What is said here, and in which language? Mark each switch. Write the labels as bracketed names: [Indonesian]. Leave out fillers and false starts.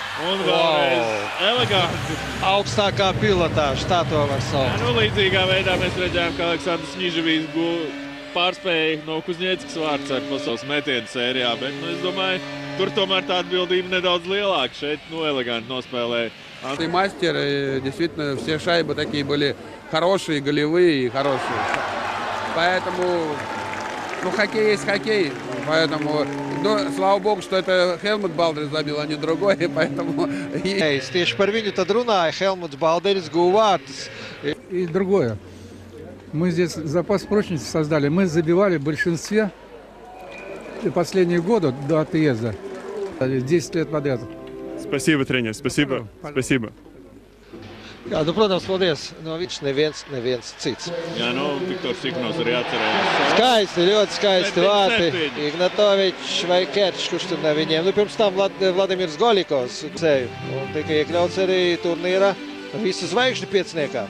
[Latvian] Un vēlreiz eleganti. Augstākā pilotāža, tā to var saukt. Līdzīgā veidā mēs redzējām, ka Aleksandrs Ņiževijs pārspēja no Kuzņeckas vārds ar pasaules metienu sērijā, bet es domāju, tur tomēr tā atbildība nedaudz lielāka. Шeit, eleganti nospēlēja. [Russian] Мастеры, действительно, все шайбы такие были хорошие, голевые и хорошие. Поэтому, хоккей есть хоккей. Поэтому, слава богу, что это Helmut Balderis забил, а не другой, поэтому... [Latvian] Tieši par viņu tad runāja Helmuts Balderis, guva vārtus. [Russian] И другое. Мы здесь запас прочности создали. Мы забивали в большинстве последние годы до отъезда. 10 лет подряд. Спасибо, тренер, спасибо. Спасибо. [Latvian] Jā, protams, paldies. Viņš neviens cits. Jā, Viktors Čikanovs arī atcerējās. Skaisti, ļoti skaisti vārti. Ignatovičs vai Kerčs, kurš tur ne viņiem. Pirms tam Vladimirs Golikovs tika iekļauts arī turnīra visu zvaigžņu pieciniekā.